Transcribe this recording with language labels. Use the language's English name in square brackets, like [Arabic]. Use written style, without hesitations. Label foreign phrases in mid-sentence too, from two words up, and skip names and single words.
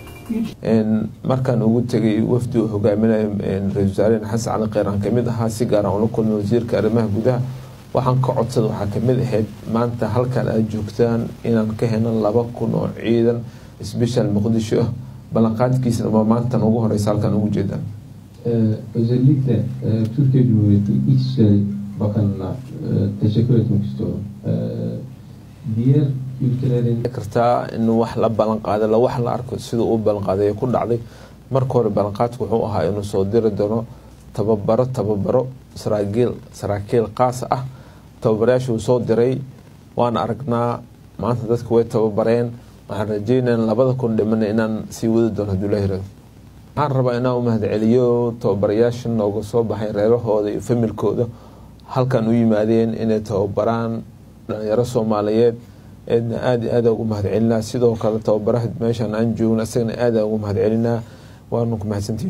[Somali] markaan ugu tegay wafdi uu hogaaminayo ra-iisul wasaare xasan cali kheyr aan kamid ahaa si gaar ah ula kulmay wasiirka arrimaha gudaha waxaan ka codsada waxaa kamid ahayd maanta halkan aad joogtaan inaan ka heno 2,000 oo ciidan special Muqdisho ah ballanqaadkiisana waa maantan ugu horeysa halkan ugu jeedaan. [Turkish] Özellikle Türkiye Cumhuriyeti İçişleri Bakanı'na teşekkür etmek istiyorum. Diğer ülkelerin [Somali] kartaa in wax la ballan qaado la wax la arko sida uu ballan qaaday ku dhacday marka hore ballanqaadku wuxuu ahaa inuu soo diri doono tababaro saraakiil qaas ah tababarayaashu soo diray waan aragnaa maanta dadku way tababareen waxaan rajeynayaa 2,000 dhiman inaan sii wadi doono Abdullaahi Raad waxaan rabaa inaan u mahadceliyo tababarayaasha nooga soo baxay reerahooda iyo familkooda halkan u yimaadeen inay tababaraan dhalinyaro Soomaaliyeed eedna aad ugu mahadcelinaa sidoo kale tababaraha meeshan aan joogno asagana aad ugu mahadcelinaa waanu ku mahadsantihiin.